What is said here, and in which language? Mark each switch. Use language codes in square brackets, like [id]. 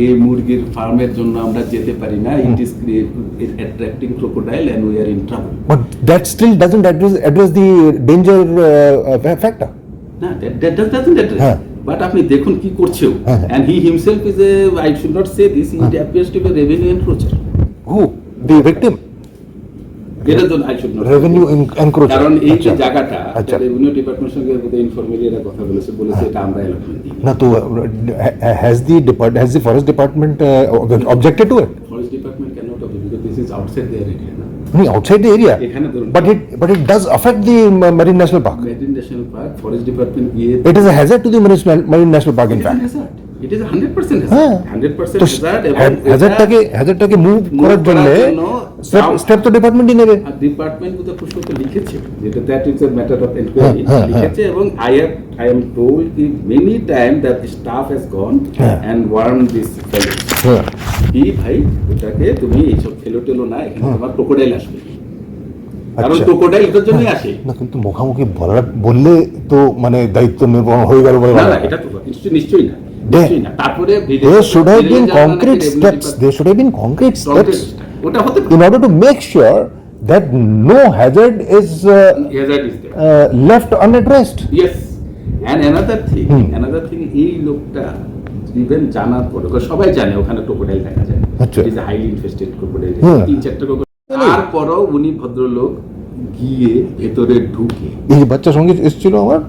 [bn] এই মুরগির ফার্মের জন্য আমরা যেতে পারি না, [en] It is attracting crocodile and we are in trouble. But that still doesn't address the danger factor. না, that doesn't address. [bn] হ্যাঁ। বাট আপনি দেখুন কি করছেও, হ্যাঁ। [en] and he himself is a, I should not say this, he appears to be a revenue encroacher. Who? The victim? [bn] এটা তো [en] I should not say. Revenue encroacher. [bn] কারণ এই যে আচ্ছা। জায়গাটা আচ্ছা। রেভিনিউ ডিপার্টমেন্টের সঙ্গে ইনফরমালি এরা কথা বলেছে এটা আমরা অ্যালটমেন্ট দিই। না তো [en] has the forest department objected to it? Forest department can not object because this is outside their area না। Outside the area. [bn] এখানে ধরুন [en] But it does affect the Marine National Park. [bn] Marine national park, forest department গিয়ে [en] It is a hazard to the Marine National Park in fact. It is 100% [bn] হ্যাঁ। [en] hazard, 100% [bn] তো Hazard. এবং hazardটাকে move করার জন্য step তো ডিপার্টমেন্টই নেবে। ডিপার্টমেন্ট তো পুষ্প লিখেছে যেটা [en] that is a matter of enquiry [bn] হ্যাঁ, লিখেছে, এবং [en] I am told কি many time that the staff has gone [bn] হ্যাঁ। [en] and warn this fellow [bn] হ্যাঁ। কি ভাই এটাকে তুমি এইসব ফেলো টেলো না, এখানে তোমার ক্রোকোডাইল আসবে, কারণ আচ্ছা। ক্রোকোডাইল এটার জন্যই আসে। না কিন্তু মুখামুখি বললে তো মানে দায়িত্ব নির্বাহ হয়ে গেল বলে না ভালো না, লাগে। এটা তো নিশ্চয়ই না, [en] There- [bn] নিশ্চয়ই না। তারপরে [en] There should have been concrete steps. There should have been concrete steps [bn] ওটা হতে [en] in order to make sure that no hazard is hazard is there. left unaddressed. Yes, and another thing, [bn] এই লোকটা even জানার পরে সবাই জানে ওখানে crocodile দেখা যায়, আচ্ছা। ইজ হাইলি ইনফেস্টেড ক্রোকোডাইল, হ্যাঁ। 3-4টা ক্রোকোডাইল। তারপরও উনি ভদ্রলোক গিয়ে ভেতরে ঢুকে, এই যে বাচ্চা সঙ্গে এসেছিল আমার,